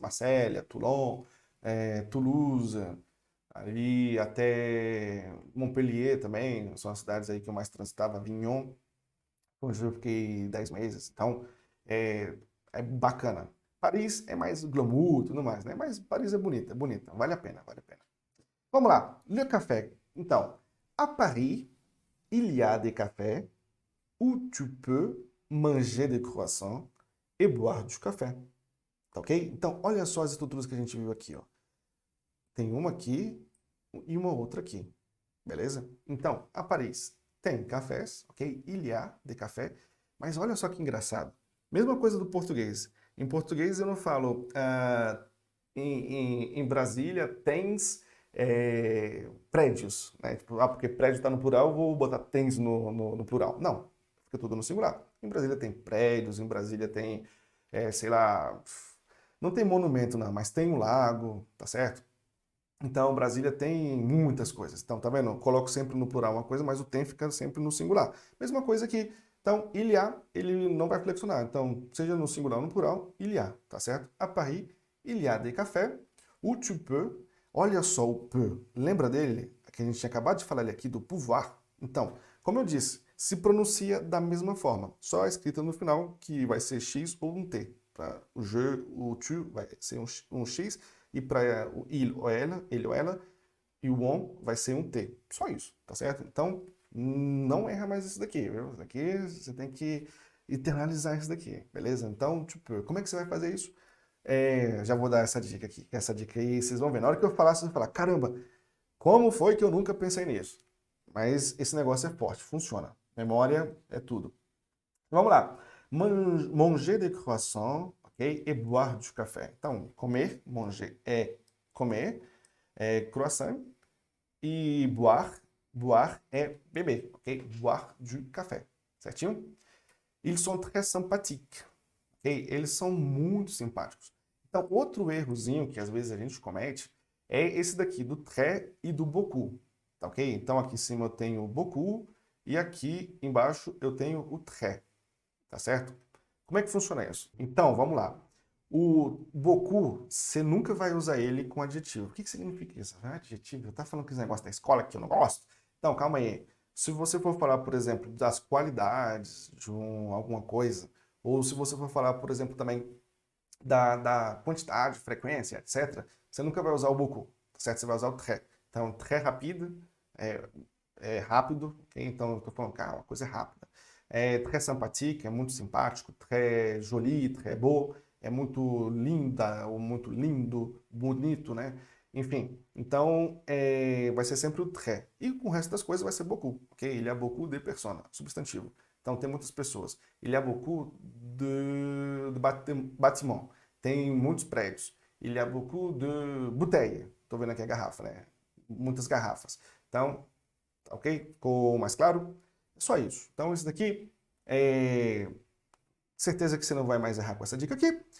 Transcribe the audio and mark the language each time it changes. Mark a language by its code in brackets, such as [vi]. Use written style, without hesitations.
[pt] Marselha, Toulon, Toulouse, ali até Montpellier também, são as cidades aí que eu mais transitava, Avignon, onde eu fiquei 10 meses. Então, é, é bacana. Paris é mais glamour e tudo mais, né? Mas Paris é bonita, vale a pena, vale a pena. Vamos lá, le café. Então, [fr] à Paris, il y a des cafés où tu peux manger des croissants et boire du café. [pt] Tá ok? Então, olha só as estruturas que a gente viu aqui, ó. Tem uma aqui e uma outra aqui, beleza? Então, a Paris tem cafés, ok? [fr] Il y a des cafés, [pt] mas olha só que engraçado. Mesma coisa do português. Em português eu não falo em Brasília tens prédios, né? Tipo, porque prédio está no plural, eu vou botar tens no plural. Não, fica tudo no singular. Em Brasília tem prédios, em Brasília tem, sei lá, não tem monumento não, mas tem um lago, tá certo? Então, Brasília tem muitas coisas. Então, tá vendo? Eu coloco sempre no plural uma coisa, mas o tem fica sempre no singular. Mesma coisa aqui. Então, il y a, ele não vai flexionar. Então, seja no singular ou no plural, il y a, tá certo? [fr] À Paris, il y a des cafés où tu peux. [pt] Olha só o peu. Lembra dele? Que a gente tinha acabado de falar ali aqui do pouvoir. Então, como eu disse, se pronuncia da mesma forma. Só a escrita no final, que vai ser X ou um T. Tá? O je, o tu vai ser um X e para o ele ou ela, e o on vai ser um T. Só isso, tá certo? Então, não erra mais isso daqui, viu? Isso daqui você tem que internalizar isso daqui, beleza? Então, tipo, como é que você vai fazer isso? Já vou dar essa dica aqui. Essa dica aí, vocês vão ver. Na hora que eu falar, vocês vão falar, caramba, como foi que eu nunca pensei nisso? Mas esse negócio é forte, funciona. Memória é tudo. Vamos lá. [fr] Manger des croissants, [pt] ok? [fr] Et boire du café. [pt] Então, comer, manger é comer, croissant. E boire é beber, ok? [fr] Boire du café, [pt] certinho? [fr] Ils sont très sympathiques, ok? [pt] Eles são muito simpáticos. Então, outro errozinho que às vezes a gente comete é esse daqui, do très e do beaucoup, tá ok? Então, aqui em cima eu tenho o beaucoup e aqui embaixo eu tenho o très. Tá certo? Como é que funciona isso? Então, vamos lá. O beaucoup, você nunca vai usar ele com adjetivo. O que significa isso? Adjetivo? Tá falando que esse negócio da escola que eu não gosto? Então, calma aí. Se você for falar, por exemplo, das qualidades de alguma coisa, ou se você for falar, por exemplo, também da quantidade, frequência, etc., você nunca vai usar o beaucoup, tá certo? Você vai usar o très. Então, très rapide é rápido, ok? Então, eu tô falando, cara, uma coisa rápida. Très sympathique, é muito simpático. Très joli, très beau, é muito linda, ou muito lindo, bonito, né? Enfim, então vai ser sempre o très. E com o resto das coisas vai ser beaucoup, ok? [fr] Il y a beaucoup de personnes, substantivo. [pt] Então tem muitas pessoas. [fr] Il y a beaucoup de bâtiments. [pt] Tem muitos prédios. [fr] Il y a beaucoup de bouteilles. [pt] Estou vendo aqui a garrafa, né? Muitas garrafas. Então, ok? Ficou mais claro? É só isso. Então, isso daqui certeza que você não vai mais errar com essa dica aqui.